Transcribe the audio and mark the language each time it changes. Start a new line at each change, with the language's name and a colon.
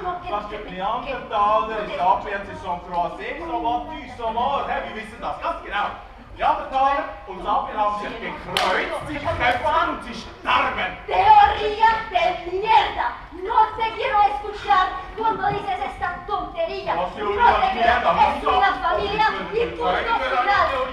French: Parce que Neandertaler et Sapiens se sont croisés, sont battus, sont morts, hein.
German: Wir wissen das ganz genau. Neandertaler und Sapiens haben sich gekreuzt, sich gekämpft und sie starben.
Spanish: Teoría de mierda. No te quiero escuchar cuando dices esta tontería. No te quiero. Es una familia y punto final.